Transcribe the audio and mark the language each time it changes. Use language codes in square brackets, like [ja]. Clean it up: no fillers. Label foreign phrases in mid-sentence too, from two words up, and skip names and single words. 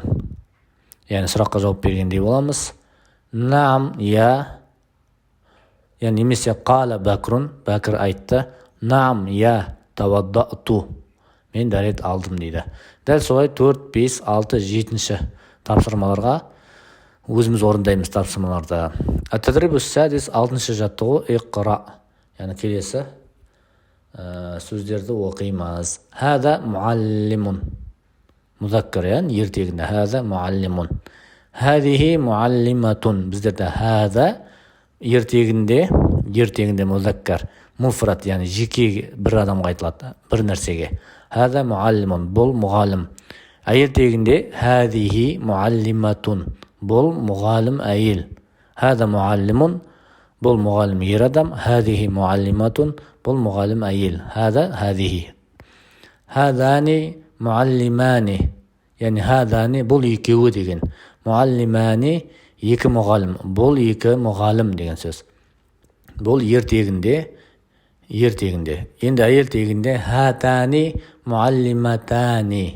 [kk] Яғни сұраққа жауап бергендей боламыз. [ar] نعم يا, [kk] яғни немесе [ar] قال بكر, [kk] бакр айтты. [ar] نعم يا توضأت. [kk] Мен дәрет алдым дейді. Дәл солай 4, 5, 6, 7-ші тапсырмаларға өзіміз орындаймыз тапсырмаларды. [ar] التدريب السادس [kk] 6-ші жаттығу иқра. Яғни келесі сөздерді оқимыз. [ar] هذا معلم. [kk] Музаккар, яғни ертегінде. [ar] هذا معلم. هذه معلمة. [kk] Біздерде хада ертегінде музаккар. Муфрат, яғни жеке бір адамға айтылады, бір нәрсеге. [ar] هذا معلم. [kk] Бұл мұғалім. Ертегінде [ar] هذه معلمة. [kk] Бұл мұғалім әйел. [ar] هذا معلم. [kk] Бұл мұғалім ер адам. [ar] هذه معلمة. [kk] Бұл мұғалім әйел. [ar] هذا، هذه. هذان معلمان. [kk] Яғни хадани бұл екеуі деген. Муаллимани екі мұғалім. Бұл екі мұғалім деген сөз. Бұл ертегінде. Енді әйел тегінде [ar] هاتان معلمتان.